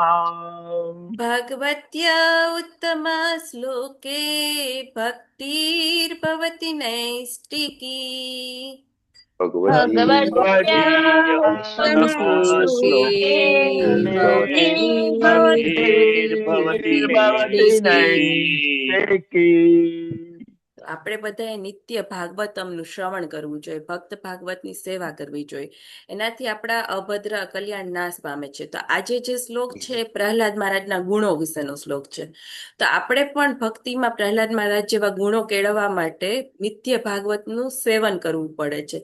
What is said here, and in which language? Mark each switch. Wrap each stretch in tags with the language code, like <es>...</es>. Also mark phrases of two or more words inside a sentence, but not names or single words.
<sa>भगवत्या उत्तमश्लोके भक्तिर्भवति नैष्टिकी भगवती भगवत्या उत्तमश्लोके उत्तमश्लोके भक्तिर्भवति भक्तिर्भवति भवति नैष्टिकी</sa> <gu>તો આપણે બધાએ નિત્ય ભાગવતમનું શ્રવણ કરવું જોઈએ, ભક્ત ભાગવતની સેવા કરવી જોઈએ. એનાથી આપણા અભદ્ર કલ્યાણ નાશ પામે છે. તો આજે જે શ્લોક છે એ પ્રહલાદ મહારાજના ગુણો વિશેનો શ્લોક છે. તો આપણે પણ ભક્તિમાં પ્રહલાદ મહારાજ જેવા ગુણો કેળવવા માટે નિત્ય ભાગવતનું સેવન કરવું પડે છે.</gu>